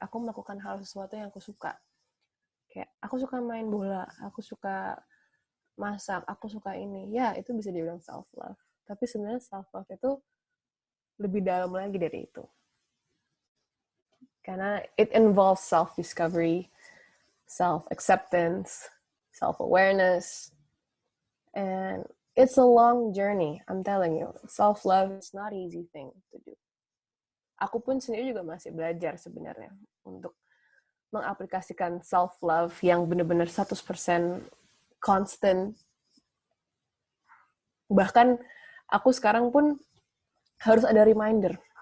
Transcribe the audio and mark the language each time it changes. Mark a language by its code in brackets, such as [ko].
[id] Aku melakukan hal sesuatu yang aku suka. Kayak, aku suka main bola, aku suka masak, aku suka ini. Ya, itu bisa dibilang self-love. Tapi sebenarnya self-love itu lebih dalam lagi dari itu. Karena [en] it involves self-discovery, self-acceptance, self-awareness, and it's a long journey, I'm telling you. Self-love is not an easy thing to do. [id] Aku pun sendiri juga masih belajar sebenarnya untuk mengaplikasikan self-love yang benar-benar 100% constant. Bahkan aku sekarang pun harus ada reminder.